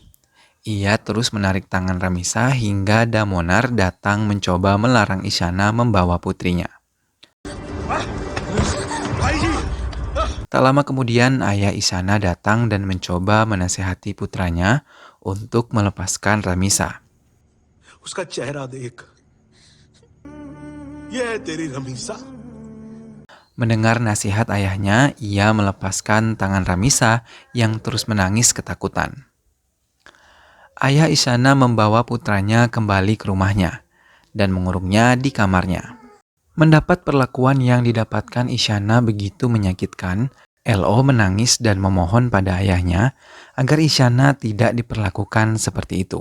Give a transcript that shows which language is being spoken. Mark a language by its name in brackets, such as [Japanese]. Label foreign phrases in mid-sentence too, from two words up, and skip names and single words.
[Indonesian] Ia terus menarik tangan Ramisa hingga Damonar datang mencoba melarang Isyana membawa putrinya. Tak lama kemudian ayah Isyana datang dan mencoba menasihati putranya untuk melepaskan Ramisa. [Hindi] उसका चेहरा देख, ये है तेरी रमीसा. [Indonesian] Mendengar nasihat ayahnya, ia melepaskan tangan Ramisa yang terus menangis ketakutan. Ayah Isyana membawa putranya kembali ke rumahnya dan mengurungnya di kamarnya. Mendapat perlakuan yang didapatkan Isyana begitu menyakitkan, LO menangis dan memohon pada ayahnya agar Isyana tidak diperlakukan seperti itu.